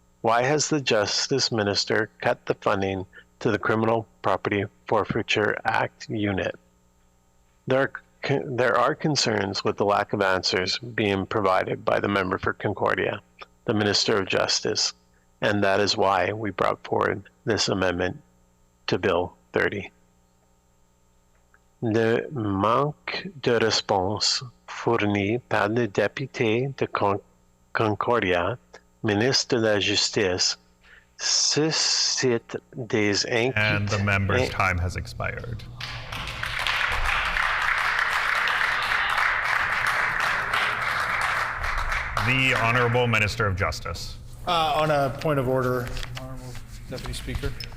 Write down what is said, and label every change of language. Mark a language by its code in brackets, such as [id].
[en] Why has the Justice Minister cut the funding to the Criminal Property Forfeiture Act unit? There are concerns with the lack of answers being provided by the member for Concordia, the Minister of Justice, and that is why we brought forward this amendment to Bill 30. [fr] Le manque de réponse fourni par le député de Concordia, ministre de la Justice, suscite des inquiétudes. [en] And the member's time has expired. The Honorable Minister of Justice. On a point of order, Honorable Deputy Speaker.